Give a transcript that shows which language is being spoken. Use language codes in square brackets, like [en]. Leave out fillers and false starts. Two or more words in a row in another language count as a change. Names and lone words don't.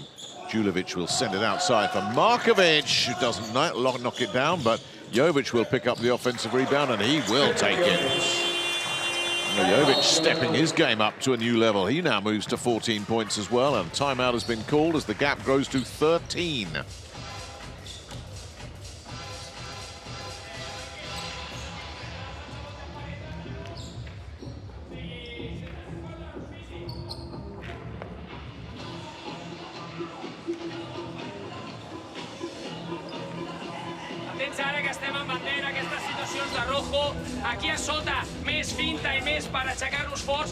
[en] Julovic will send it outside for Markovic, who doesn't knock it down, but Jovic will pick up the offensive rebound and he will take it. Jovic stepping his game up to a new level. He now moves to 14 points as well, and timeout has been called as the gap grows to 13. [ca] Ara que estem en bandera, aquestes situacions de rojo, aquí a sota, més finta i més per aixecar-nos forts.